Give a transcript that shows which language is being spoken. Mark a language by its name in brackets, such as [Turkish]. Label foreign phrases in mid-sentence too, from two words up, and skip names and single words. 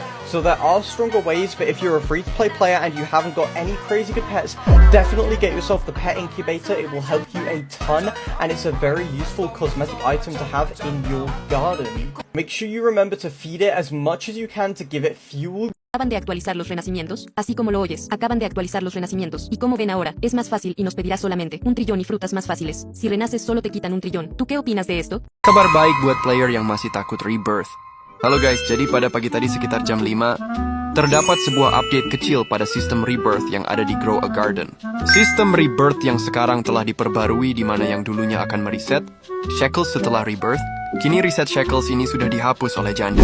[English] So there are stronger ways, but if you're a free-to-play player and you haven't got any crazy good pets, definitely get yourself the pet incubator. It will help you a ton, and it's a very useful cosmetic item to have in your garden. Make sure you remember to feed it as much as you can to give it fuel. [Spanish] Acaban de actualizar los renacimientos, así como lo oyes, acaban de actualizar los renacimientos, y como ven ahora, es más fácil y nos pedirá solamente 1 trillón y frutas más fáciles. Si renaces solo te quitan 1 trillón. ¿Tú qué opinas de esto? [Indonesian] Kabar baik buat player yang masih takut rebirth. Halo guys, jadi pada pagi tadi sekitar jam 5, terdapat sebuah update kecil pada sistem rebirth yang ada di Grow a Garden. Sistem rebirth yang sekarang telah diperbarui di mana yang dulunya akan mereset shekels setelah rebirth, kini reset shekels ini sudah dihapus oleh janda.